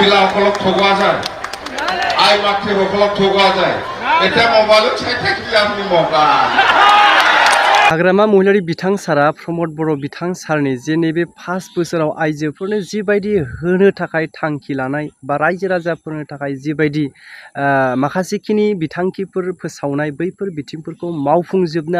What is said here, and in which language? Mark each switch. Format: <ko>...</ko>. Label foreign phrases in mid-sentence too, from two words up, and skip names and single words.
<as>সকলক ঠগোৱা যায় আই মাতৃসকলক ঠগোৱা যায় এতিয়া মোবাইলত চাই থাকিলে আপুনি মোবাইল</as> <brx>हाग्रामा महिलारि बिथां सारा प्रमद बर' बिथां सारनि जे नैबे 5 बोसोराव आइजोफोरनो जिबायदि होनो थाखाय थांखि लानाय बा रायजो राजाफोरनो थाखाय जिबायदि माखासेखिनि बिथांखिफोर फोसावनाय बैफोर बिथिंफोरखौ मावफुंजोबनो</brx>